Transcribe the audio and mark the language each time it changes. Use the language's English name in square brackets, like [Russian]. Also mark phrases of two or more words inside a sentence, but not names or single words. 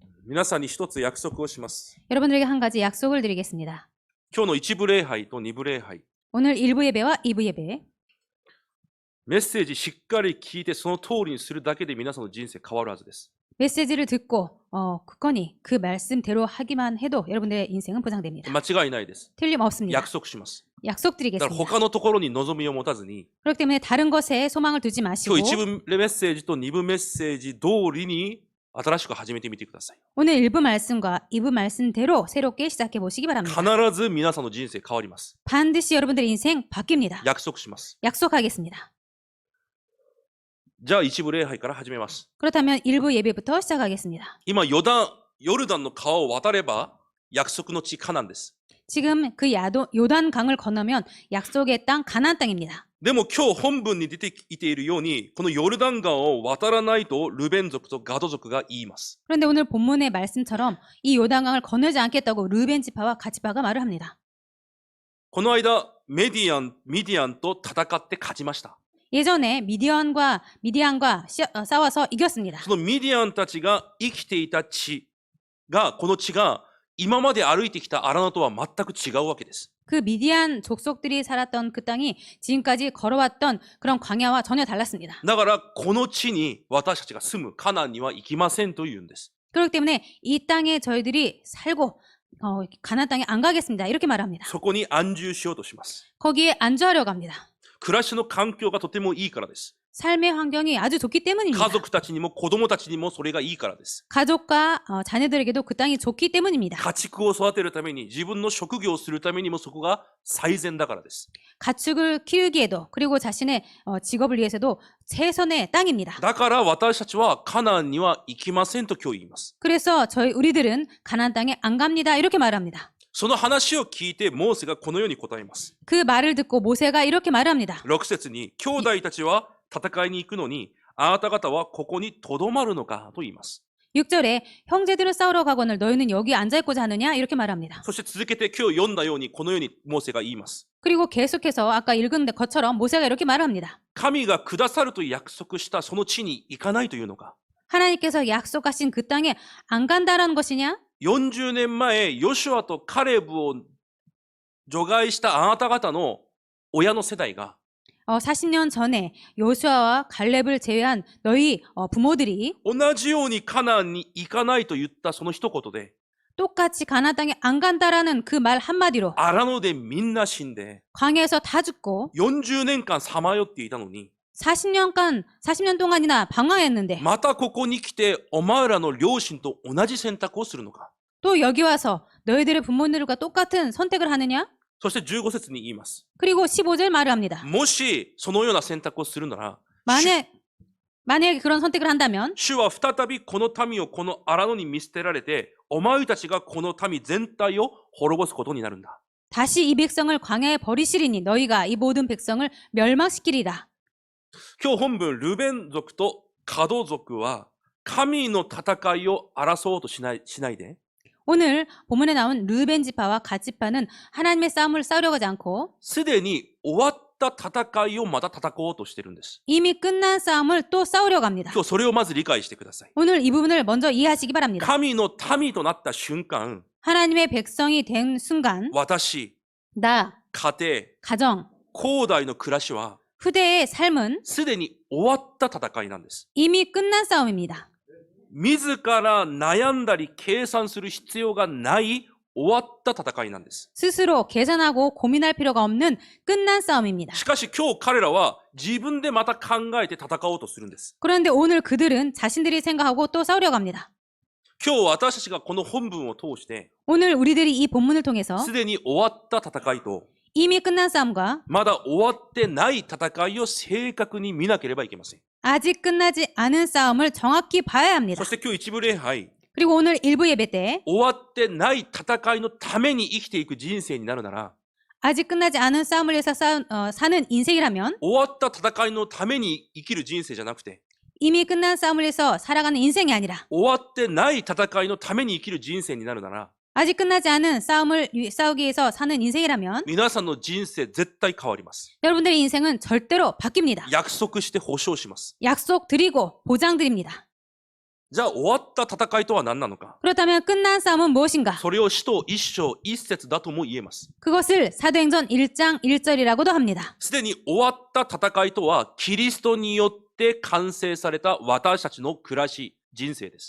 [Japanese] 皆さんに一つ約束をします。 [Korean] 여러분들에게 한 가지 약속을 드리겠습니다. [Japanese] 今日の一部礼拝と二部礼拝、 [Korean] 오늘 1부 예배와 2부 예배, [Japanese] メッセージしっかり聞いてその通りにするだけで皆さんの人生変わるはずです。 [Korean] 메시지를 듣고 굳건히 그 말씀대로 하기만 해도 여러분들의 인생은 보장됩니다. [Japanese] 間違いないです。 [Korean] 틀림없습니다. [Japanese] 約束します。 だから [Korean] 약속드리겠습니다. [Japanese] 他のところに望みを持たずに、 [Korean] 그렇기 때문에 다른 것에 소망을 두지 [Japanese] 今 [Korean] 마시고 [Japanese] 日一部メッセージと二部メッセージ通りに新しく始めてみてください。 [Korean] 오늘 1부 말씀과 2부 말씀대로 새롭게 시작해 보시기 바랍니다. [Japanese] 必ず皆さんの人生変わります。 [Korean] 반드시 여러분들의 인생 바뀝니다. [Japanese] 約束します。 [Korean] 약속하겠습니다. [Japanese] じゃあ一部礼拝から始めます。 [Korean] 그렇다면 1부 예배부터 시작하겠습니다. [Japanese] 今ヨルダンの川を渡れば約束の地カナンです。 [Korean] 지금 그 요단 강을 건너면 약속의 땅 가나안 땅입니다. [Japanese] でも今日本文に出ていているように、このヨルダン川を渡らないとルベン族とガド族が言います。 [Korean] 그런데 오늘 본문의 말씀처럼 이 요단강을 건너지 않겠다고 르벤 지파와 갓지파가 말을 합니다. [Japanese] この間ミディアンと戦って勝ちました。 [Korean] 예전에 미디안과 싸워서 이겼습니다. [Japanese] そのミディアンたちが生きていた地が、この地が今まで歩いてきた荒野とは全く違うわけです。 [Korean] 그 미디안 족속들이 살았던 그 땅이 지금까지 걸어왔던 그런 광야와 전혀 달랐습니다. [Japanese] だからこの地に私たちが住むカナンには行きませんと言うんです。 [Korean] 그렇기 때문에 이 땅에 저희들이 살고 가나안 땅에 안 가겠습니다. 이렇게 말합니다. [Japanese] そこに安住しようとします。 [Korean] 거기에 안주하려고 합니다. [Japanese] 暮らしの環境がとてもいいからです。 [Korean] 삶의 환경이 아주 좋기 때문입니다. [Japanese] 家族たちにも子供たちにもそれがいいからです。 [Korean] 가족과 자녀들에게도 그 땅이 좋기 때문입니다. [Japanese] 家畜を育てるために、自分の職業をするためにもそこが最善だからです。 [Korean] 가축을 키우기에도 그리고 자신의 직업을 위해서도 최선의 땅입니다. [Japanese] だから私たちはカナンには行きませんと今日言います。 [Korean] 그래서 우리들은 가나안 땅에 안 갑니다. 이렇게 말합니다. [Japanese] その話を聞いてモーセがこのように答えます。 [Korean] 그 말을 듣고 모세가 이렇게 말합니다. [Japanese] 6 節に、兄弟たちは戦いに行くのに、あなた方はここにとどまるのかと言います。 [Korean] 6절에 형제들은 싸우러 가거늘 너희는 여기 앉아있고자 하느냐 이렇게 말합니다. [Japanese] そして続けて今日読んだようにこのようにモーセが言います。 [Korean] 그리고 계속해서 아까 읽은 것처럼 모세가 이렇게 말합니다. [Japanese] 神がくださると約束したその地に行かないというのか。 [Korean] 하나님께서 약속하신 그 땅에 안 간다라는 것이냐? [Japanese] 40 年前、ヨシュアとカレブを除外したあなた方の親の世代が [Korean] 40년 전에 요수아와 갈렙을 제외한 너희 부모들이 [Japanese] 同じようにカナンに行かないと言ったその一言で [Korean] 똑같이 가나안 땅에 안 간다라는 그 말 한마디로 [Japanese] 荒野でみんな死んで [Korean] 광야에서 다 죽고 [Japanese] 40 年間さまよっていたのに [Korean] 40년 동안이나 방황했는데 [Japanese] またここに来てお前らの両親と同じ選択をするのか。 [Korean] 또 여기 와서 너희들의 부모들과 똑같은 선택을 하느냐? [Japanese] そして15節に言います。 [Korean] 그리고 15절 말을 합니다. [Japanese] もしそのような選択をするなら [Korean] 만약에 그런 선택을 한다면 [Japanese] 主は再びこの民をこの荒野に見捨てられてお前たちがこの民全体を滅ぼすことになるんだ。 [Korean] 다시 이 백성을 광야에 버리시리니 너희가 이 모든 백성을 멸망시키리라. [Japanese] 今日本文ルベン族とガド族は神の戦いを争おうとしないで [Korean] 오늘 본문에 나온 르벤 지파와 갓 지파는 하나님의 싸움을 싸우려고 하지 않고 [Japanese] すでに終わった戦いをまた戦おうとしているんです。 [Korean] 이미 끝난 싸움을 또 싸우려고 합니다. [Japanese] 今日それをまず理解してください。 [Korean] 오늘 이 부분을 먼저 이해하시기 바랍니다. [Japanese] 神の民となった瞬間、 [Korean] 하나님의 백성이 된 순간 [Japanese] 私、 [Korean] 나, [Japanese] 家庭、 [Korean] 가정, [Japanese] 後代の暮らしは [Korean] 후대의 삶은 [Japanese] すでに終わった戦いなんです。 [Korean] 이미 끝난 싸움입니다. [Japanese] 自ら悩んだり計算する必要がない終わった戦いなんです。 [Korean] 스스로 계산하고 고민할 필요가 없는 끝난 싸움입니다. [Japanese] しかし今日彼らは自分でまた考えて戦おうとするんです。 [Korean] 그런데 오늘 그들은 자신들이 생각하고 또 싸우려고 합니다. [Japanese] 今日私たちがこの本文を通して [Korean] 오늘 우리들이 이 본문을 통해서 [Japanese] すでに終わった戦いと [Korean] 이미 끝난 싸움과 [Japanese] まだ終わってない戦いを正確に見なければいけません。 [Korean] 아직 끝나지 않은 싸움을 정확히 봐야 합니다. [Japanese] そして今日一部礼拝 [Korean] 그리고 오늘 일부 예배 때 [Japanese] 終わってない戦いのために生きていく人生になるなら [Korean] 아직 끝나지 않은 싸움을 위해서 사는 인생이라면 [Japanese] 終わった戦いのために生きる人生じゃなくて [Korean] 이미 끝난 싸움을 위해서 살아가는 인생이 아니라 [Japanese] 終わってない戦いのために生きる人生になるなら [Korean] 아직 끝나지 않은 싸움을 싸우기 위해서 사는 인생이라면 [Japanese] 皆さんの人生絶対変わります。 [Korean] 여러분들의 인생은 절대로 바뀝니다. [Japanese] 約束して保証します。 [Korean] 약속 드리고 보장 드립니다. [Japanese] じゃあ終わった戦いとは何なのか。 [Korean] 그렇다면 끝난 싸움은 무엇인가? [Japanese] それを使徒一章一節だとも言えます。 [Korean] 그것을 사도행전 1장 1절이라고도 합니다. [Japanese] すでに終わった戦いとは、キリストによって完成された私たちの暮らし、人生です。